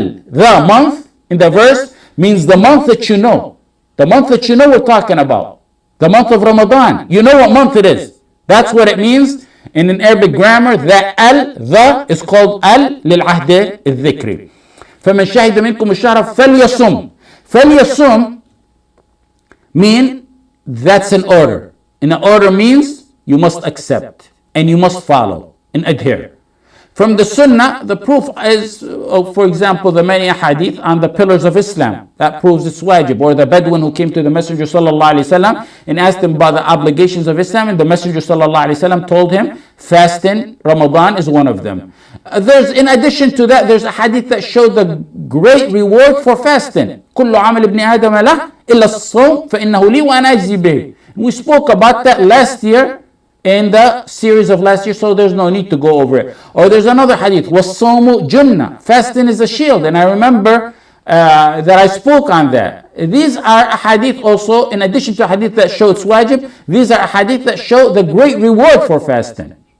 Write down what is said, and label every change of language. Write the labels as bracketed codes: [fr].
[en] The month, in the verse, means the month that you know. The month that you know we're talking about. The month of Ramadan. You know what month it is. That's what it means. In an Arabic grammar, that the is called [ar] للعهد الذكري. فمن شهد منكم الشهر فليصم. [en] فليصم mean that's an order. And an order means you must accept and you must follow and adhere. From the Sunnah, the proof is, for example, the many hadith on the pillars of Islam. That proves it's wajib. Or the Bedouin who came to the Messenger sallallahu alaihi wasallam and asked him about the obligations of Islam, and the Messenger sallallahu alaihi wasallam told him fasting Ramadan is one of them. In addition to that, there's a hadith that showed the great reward for fasting. [ar] كل عمل ابن آدم له إلا الصوم فإنه لي وأنا أجزي به. [en] We spoke about that last year in the series of last year, so there's no need to go over it. Or there's another hadith, [ar] وَالصَّوْمُ جُنَّةٌ, [en] fasting is a shield, and I remember that I spoke on that. These are a hadith also, in addition to a hadith that show it's wajib, these are a hadith that show the great reward for fasting.